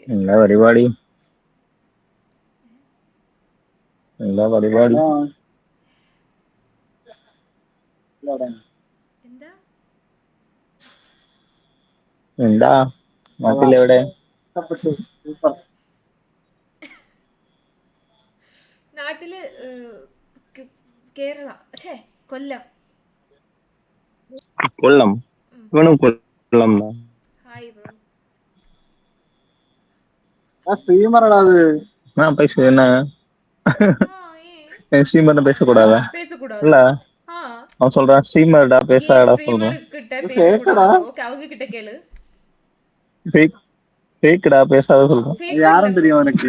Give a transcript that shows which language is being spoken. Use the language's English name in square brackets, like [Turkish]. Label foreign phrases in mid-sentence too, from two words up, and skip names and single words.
[Malayalam] എന്താ പരിപാടി? എന്താ നാട്ടിലെവിടെ? നാട്ടില് കേരള കൊല്ലം. കൊല്ലം. കൊല്ലം. [English] Hi bro. [Tamil] பேசு என்ன ஸ்ட்ரீமர் பேசக்கூடாதா? இல்ல அவன் சொல்றான் ஸ்ட்ரீமர்டா பேசாடா சொல்றான். அவங்க கிட்ட கேளு. ஃபேக்டா பேசாத சொல்றான். யாரும் தெரியும் உனக்கு?